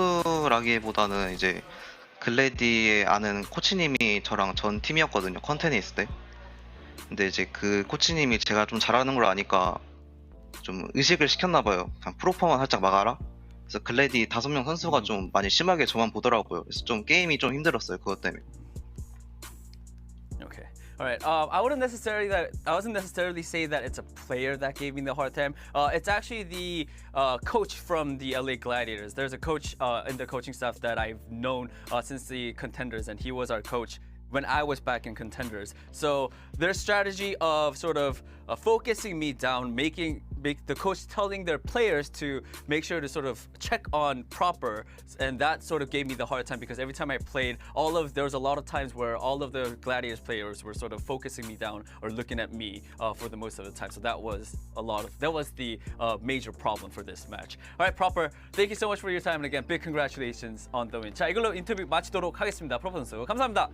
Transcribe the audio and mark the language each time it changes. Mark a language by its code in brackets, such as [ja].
[ko] 선수라기보다는 이제 글래디에 아는 코치님이 저랑 전 팀이었거든요. 컨텐에 있을 때. 근데 이제 그 코치님이 제가 좀 잘하는 걸 아니까 좀 의식을 시켰나 봐요. 그냥 프로퍼만 살짝 막아라. 그래서 글래디 5명 선수가 좀 많이 심하게 저만 보더라고요. 그래서 좀 게임이 좀 힘들었어요. 그것 때문에. [en] Okay. All right. I wasn't necessarily say that it's a player that gave me the hard time. It's actually the coach from the LA Gladiators. There's a coach in the coaching staff that I've known since the Contenders, and he was our coach when I was back in Contenders. So their strategy of sort of focusing me down, make the coach telling their players to make sure to sort of check on proper, and that sort of gave me the hard time because every time I played, there was a lot of times where all of the Gladiators players were sort of focusing me down or looking at me for the most of the time. So that was the major problem for this match. All right, proper. Thank you so much for your time, and again, big congratulations on the win. [ko] 자, 이걸로 인터뷰 마치도록 하겠습니다. 프로퍼 선수 감사합니다.